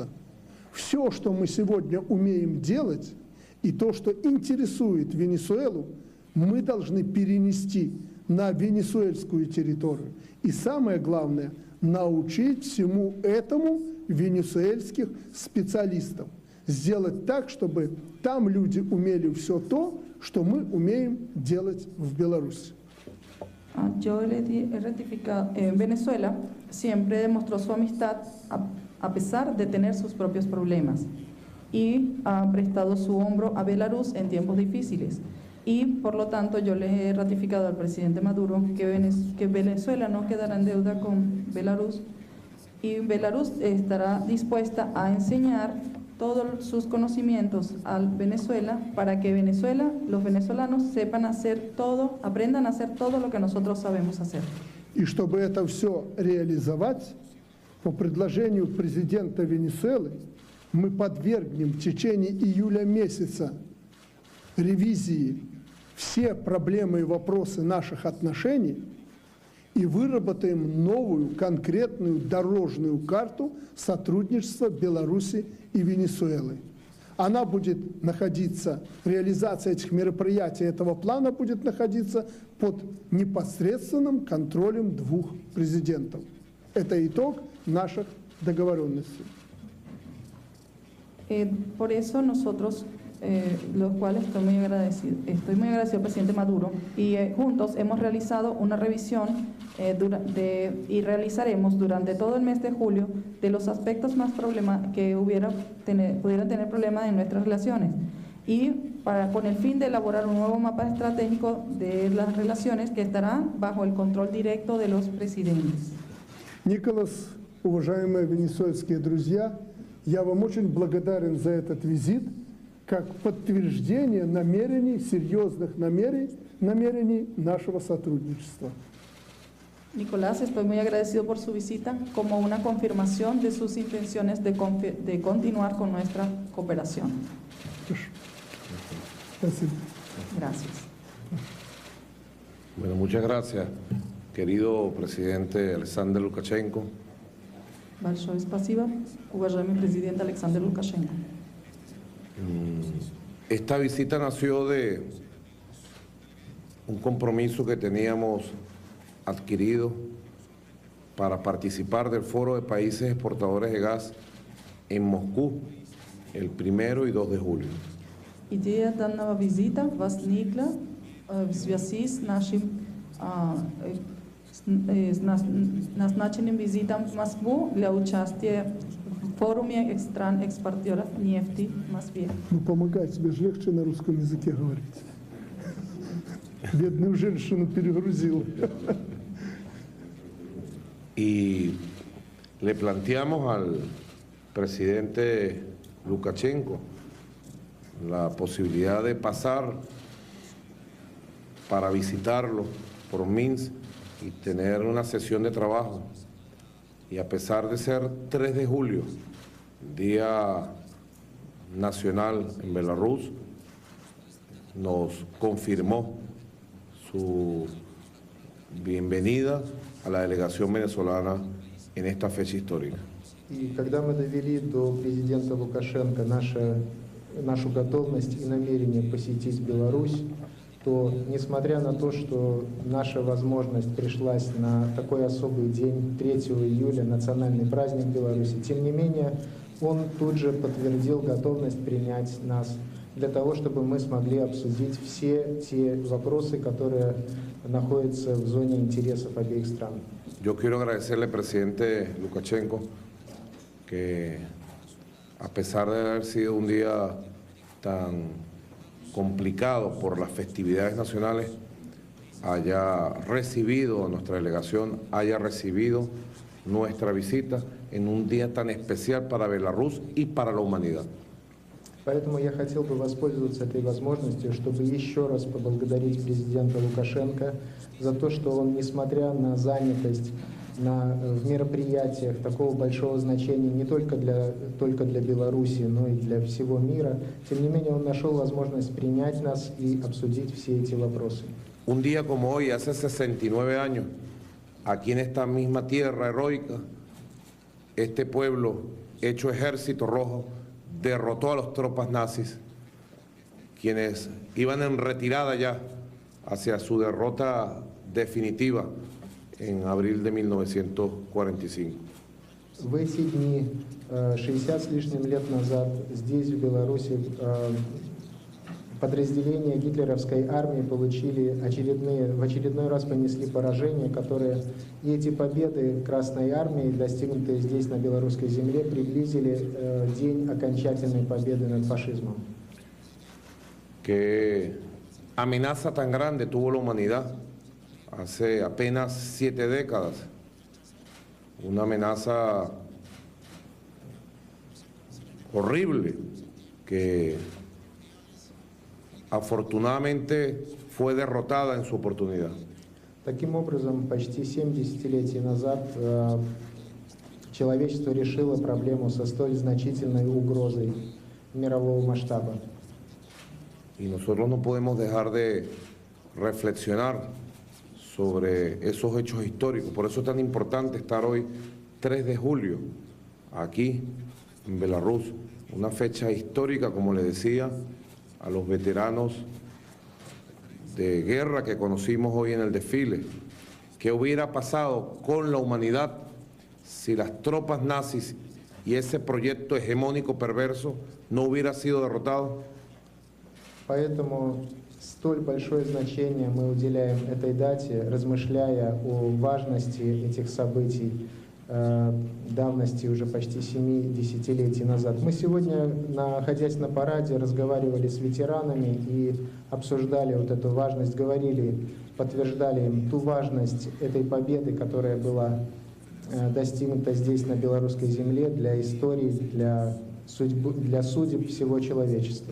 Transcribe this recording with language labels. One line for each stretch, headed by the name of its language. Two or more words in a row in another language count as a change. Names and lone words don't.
Russian: Все, что мы сегодня умеем делать, и то, что интересует Венесуэлу, мы должны перенести на венесуэльскую территорию. И самое главное, научить всему этому венесуэльских специалистов. Сделать так, чтобы там люди умели все то, что мы умеем делать в Беларуси.
Spanish: Yo he ratificado, Venezuela siempre demostró su amistad a pesar de tener sus propios problemas y ha prestado su hombro a Belarus en tiempos difíciles. Y por lo tanto yo le he ratificado al presidente Maduro que Venezuela no quedará en deuda con Belarus y Belarus estará dispuesta a enseñar todos sus conocimientos a Venezuela para que Venezuela, los venezolanos sepan hacer todo, aprendan a hacer todo lo que nosotros sabemos hacer.
Russian: И чтобы это все реализовать, по предложению президента Венесуэлы мы подвергнем в течение июля месяца ревизии все проблемы и вопросы наших отношений и выработаем новую конкретную дорожную карту сотрудничества Беларуси и Венесуэлы. Она будет находиться, реализация этих мероприятий, этого плана будет находиться под непосредственным контролем двух президентов. Это итог наших договоренностей.
Spanish: Por eso nosotros, los cuales estoy muy agradecido al presidente Maduro, y juntos hemos realizado una revisión y realizaremos durante todo el mes de julio de los aspectos más que pudieran tener problemas en nuestras relaciones y con el fin de elaborar un nuevo mapa estratégico de las relaciones que estará bajo el control directo de los presidentes.
Russian: Николас, уважаемые венесуэльские друзья, я вам очень благодарен за этот визит как подтверждение намерений, серьезных намерений нашего сотрудничества.
Spanish: Nicolás, estoy muy agradecido por su visita como una confirmación de sus intenciones de continuar con nuestra cooperación. Gracias. Bueno, muchas gracias, querido presidente Alexander Lukashenko.
Russian: Большое спасибо, уважаемый президент Александр Лукашенко.
Spanish: Esta visita nació de un compromiso que teníamos adquirido para participar del Foro de Países Exportadores de Gas en Moscú el 1 y 2 de julio.
Russian: Идея данного визита возникла в связи с нашим назначенным визитом в Москву для участия в форуме стран экспортеров нефти в Москве. Ну, помогай, тебе же легче на русском языке говорить. Бедную женщину перегрузил.
Spanish: Y le planteamos al presidente Lukashenko la posibilidad de pasar para visitarlo por Minsk y tener una sesión de trabajo. Y a pesar de ser 3 de julio, Día Nacional en Belarus, nos confirmó su bienvenida a la delegación venezolana en esta fecha histórica.
Russian: И когда мы довели до президента Лукашенко нашу готовность и намерение посетить Беларусь, то, несмотря на то, что наша возможность пришлась на такой особый день, 3 июля, национальный праздник Беларуси, тем не менее, он тут же подтвердил готовность принять нас для того, чтобы мы смогли обсудить все те вопросы, которые находятся в зоне интересов обеих стран.
Spanish: Yo quiero agradecerle al presidente Lukashenko que, a pesar de haber sido un día tan complicado por las festividades nacionales, haya recibido a nuestra delegación, haya recibido nuestra visita en un día tan especial para Belarus y para la humanidad.
Russian: Поэтому я хотел бы воспользоваться этой возможностью, чтобы еще раз поблагодарить президента Лукашенко за то, что он, несмотря на занятость в мероприятиях такого большого значения не только для Беларуси, но и для всего мира, тем не менее он нашел возможность принять нас и обсудить все эти вопросы.
Spanish: Un día como hoy, hace 69 años, aquí en esta misma tierra heroica, este pueblo hecho Ejército Rojo derrotó a las tropas nazis, quienes iban en retirada ya hacia su derrota definitiva en abril de 1945.
Russian: В эти дни, 60 с лишним лет назад, здесь, в Беларуси, подразделения гитлеровской армии в очередной раз понесли поражения, и эти победы Красной армии, достигнутые здесь, на белорусской земле, приблизили день окончательной победы над фашизмом.
Spanish: ¿Qué amenaza tan grande tuvo la humanidad hace apenas 7 décadas? Una amenaza horrible que afortunadamente fue derrotada en su oportunidad.
Russian: Таким образом, почти 7 десятилетий назад человечество решило проблему со столь значительной угрозой мирового масштаба.
Spanish: Y nosotros no podemos dejar de reflexionar sobre esos hechos históricos. Por eso es tan importante estar hoy, 3 de julio, aquí en Belarus, una fecha histórica, como le decía, a los veteranos de guerra que conocimos hoy en el desfile. ¿Qué hubiera pasado con la humanidad si las tropas nazis y ese proyecto hegemónico perverso no hubiera sido derrotado?
Russian: Поэтому столь большое значение мы уделяем этой дате, размышляя о важности этих событий давности уже почти 7 десятилетий назад. Мы сегодня, находясь на параде, разговаривали с ветеранами и обсуждали вот эту важность, подтверждали им ту важность этой победы, которая была достигнута здесь, на белорусской земле, для истории, для судеб всего человечества.